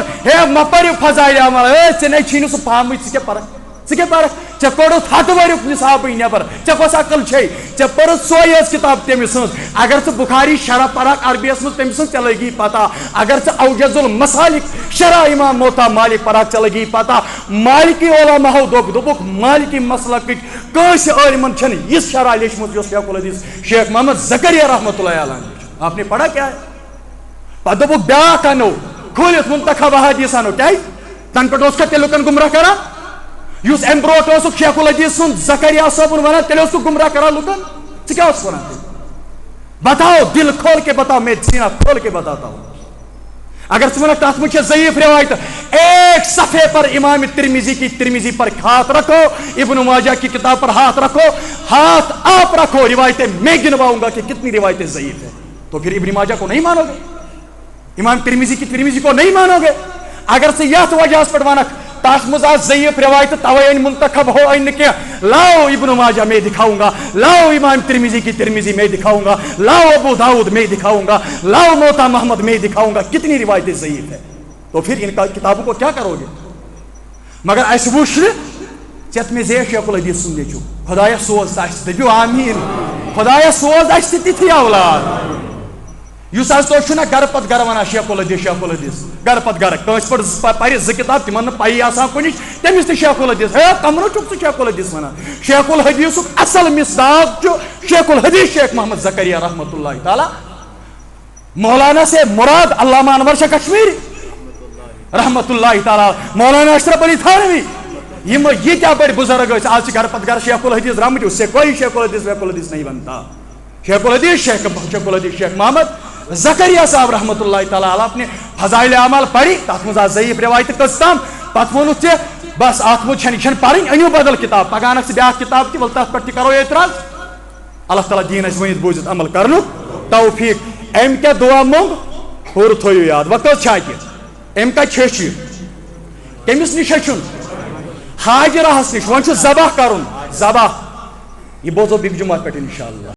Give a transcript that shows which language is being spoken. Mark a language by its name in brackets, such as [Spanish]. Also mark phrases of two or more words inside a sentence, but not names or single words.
[Kashmiri] ہے مہ پٔرِو فضایل اعمال ژےٚ نے چھی نہٕ سُہ پامٕے ژٕ کیٛاہ پرکھ ژٕ کیٛاہ پرکھ ژےٚ کوٚڑُتھ 100 ؤریُک نِصابٕے نٮ۪بر ژےٚ کۄس عقل چھے ژےٚ پٔرٕتھ سۄے ٲس کِتاب تٔمۍ سٕنٛز اگر ژٕ بخاری شرح پرکھ عربیَس منٛز تٔمۍ سٕنٛز ژےٚ لگی پتہ اگر ژٕ اوجز المسالک شرح امام موطا مالک پرکھ ژےٚ لگی پتہ مالکی علماہو دوٚپُکھ مالکی مسلکٕکۍ کٲنٛسہِ عٲلمن چھنہٕ یِژھ شرح لیچھمٕژ یۄس شیخ الحدیث شیخ محمد زکریا [Arabic] رحمۃ اللہ علیہ [Urdu] نے آپ نے پڑھا کیا ہے [Kashmiri] پتہٕ دوٚپُکھ بیٛاکھ انو کھوٗلِتھ منتخب احادیث انو کیٛازِ تنہٕ پٮ۪ٹھ اوس کھا تیٚلہِ لُکن گمراہ کران یُس امہِ برونٛٹھ اوسُکھ شیخ الحدیث سُنٛد زکریا صٲبُن ونان تیٚلہِ اوسُکھ گمراہ کران لُکن ژٕ کیٛاہ اوسُکھ ونان [Urdu] بتاؤ دل کھول کے بتاؤ میں سینہ کھول کے بتاتا ہوں [Kashmiri] اگر ژٕ ونکھ تتھ منٛز چھِ ضعیف روایت [Urdu] ایک صفحے پر امام ترمذی کی ترمذی پر ہاتھ رکھو ابن ماجہ کی کتاب پر ہاتھ رکھو ہاتھ آپ رکھو روایتیں میں گنواؤں گا کہ کتنی روایتیں ضعیف ہیں تو پھر ابن ماجہ کو نہیں مانو گے امام ترمذی کی ترمذی کو نہیں مانو گے [Kashmiri] اگر ژٕ یتھ وجہس پٮ۪ٹھ ونکھ تس مز ضعیف روایت توے [Urdu] ان منتخب ہو ان کی لاؤ ابن ماجہ میں دکھاؤں گا لاؤ امام ترمذی کی ترمذی میں دکھاؤں گا لاؤ ابو داؤد میں دکھاؤں گا لاؤ موطا محمد میں دکھاؤں گا کتنی روایتیں ضعیف ہے تو پھر ان کتابوں کو کیا کرو گے [Kashmiri] مگر اس وچھ ژےٚ مےٚ زے شیخ الحدیث سُنٛد نیٚچوٗ خۄدایا سوز اَسہِ دٔپِو آمیٖن خۄدایا سوز اَسہِ تہِ تِتھی اولاد یُس حظ تُہۍ چھُو نا گرٕ پتہٕ گرٕ ونان شیخ الحدیث گرٕ پتہٕ گرٕ کٲنٛسہِ پٲٹھۍ پرِ 2 کِتاب تِمن نہٕ پایی آسان کُنِچ تٔمِس تہِ شیخ الحدیث ہے کمرٕ چھُکھ ژٕ شیخ الحدیث ونان شیخ الحدیثُک اصل مصداق چھُ شیخ الحدیث شیخ محمد زکریا [Arabic] رحمۃ اللہ تعالیٰ [Urdu] مولانا سے مراد [Kashmiri] علامہ انور شاہ کشمیری [Arabic] رحمۃ اللہ تعالیٰ [Kashmiri] مولانا اشرف علی تھانوی یم ییٖتیٛاہ بٔڑۍ بُزرگ ٲسۍ آز چھِ گرٕ پتہٕ گرٕ شیخ الحدیث [Urdu] رحمت اس سے کوئی شیخ الحدیث ویخ الحدیث نہیں بنتا شیخ الحدیث شیخ محمد زکریا صاحب [Arabic] رحمۃ اللہ تعالیٰ علیہ [Urdu] اپنے فضائل اعمال پڑھی [Kashmiri] تتھ منٛز آسہٕ ضعیف روایتہِ کٔژ تام پتہٕ ووٚنُکھ ژےٚ بس اتھ منٛز چھنہٕ یہِ چھنہٕ پرٕنۍ أنِو بدل کِتاب پگاہ انکھ ژٕ بیٛاکھ کِتاب تہِ ولہٕ تتھ پٮ۪ٹھ تہِ کرو اعتراض اللہ تعالیٰ دِیِن اَسہِ ؤنِتھ بوٗزِتھ عمل کرنُک توفیٖق أمۍ کیٛاہ دُعا موٚنگ ہُر تھٲیِو یاد وۄنۍ کٔژ چھِ اَتہِ أمۍ کتہِ ہیٚچھ یہِ کٔمِس نِش ہیٚچھُن حاجرہس نِش وۄنۍ چھُ ذبح کرُن ذبح یہِ بوزو بیٚکہِ جُمعہ پٮ۪ٹھ انشاء اللہ